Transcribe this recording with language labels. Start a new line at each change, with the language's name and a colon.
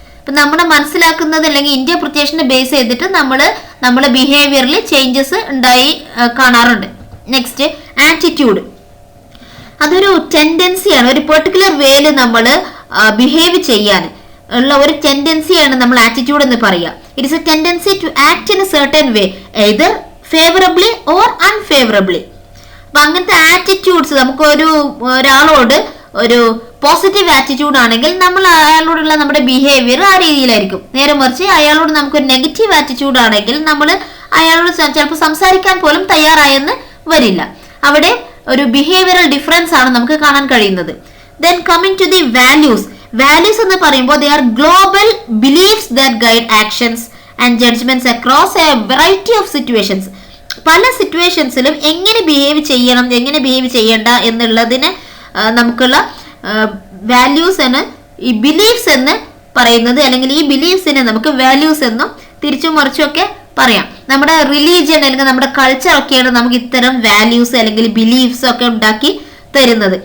Malayalam: ഇപ്പൊ നമ്മുടെ മനസ്സിലാക്കുന്നത് അല്ലെങ്കിൽ ഇന്റർപ്രിറ്റേഷനെ ബേസ് ചെയ്തിട്ട് നമ്മുടെ ബിഹേവിയറിൽ ചേഞ്ചസ് ഉണ്ടായി കാണാറുണ്ട്. Next attitude. അതൊരു ടെൻഡൻസിയാണ്, ഒരു പെർട്ടിക്കുലർ വേയിൽ നമ്മൾ ബിഹേവ് ചെയ്യാൻ ഉള്ള ഒരു ടെൻഡൻസിയാണ് നമ്മൾ ആറ്റിറ്റ്യൂഡ് എന്ന് പറയുക.
English: It is a tendency to act in a certain way, either favorably or unfavorably.
Malayalam: അപ്പൊ അങ്ങനത്തെ ആറ്റിറ്റ്യൂഡ്സ് നമുക്ക് ഒരാളോട് ഒരു പോസിറ്റീവ് ആറ്റിറ്റ്യൂഡ് ആണെങ്കിൽ നമ്മൾ അയാളോടുള്ള നമ്മുടെ ബിഹേവിയർ ആ രീതിയിലായിരിക്കും. നേരെ മറിച്ച് അയാളോട് നമുക്കൊരു നെഗറ്റീവ് ആറ്റിറ്റ്യൂഡ് ആണെങ്കിൽ നമ്മൾ അയാളോട് ചിലപ്പോൾ സംസാരിക്കാൻ പോലും തയ്യാറായെന്ന് വരില്ല. അവിടെ ഒരു ബിഹേവിയറൽ ഡിഫറൻസ് ആണ് നമുക്ക് കാണാൻ കഴിയുന്നത്.
English: Then coming to the values. Values
Malayalam: എന്ന് പറയുമ്പോൾ
English: they are global beliefs that guide actions and judgments across a variety of situations.
Malayalam: പല സിറ്റുവേഷൻസിലും എങ്ങനെ ബിഹേവ് ചെയ്യണം, എങ്ങനെ ബിഹേവ് ചെയ്യണ്ട എന്നുള്ളതിന് നമുക്കുള്ള വാല്യൂസ് ആണ് ഈ ബിലീഫ്സ് എന്ന് പറയുന്നത്. അല്ലെങ്കിൽ ഈ ബിലീഫ്സിനെ നമുക്ക് വാല്യൂസ് എന്നും തിരിച്ചും മറിച്ചും ഒക്കെ പറയാം. നമ്മുടെ റിലീജിയൻ അല്ലെങ്കിൽ നമ്മുടെ കൾച്ചർ ഒക്കെയാണ് നമുക്ക് ഇത്തരം വാല്യൂസ് അല്ലെങ്കിൽ ബിലീഫ്സ് ഒക്കെ ഉണ്ടാക്കി തരുന്നത്.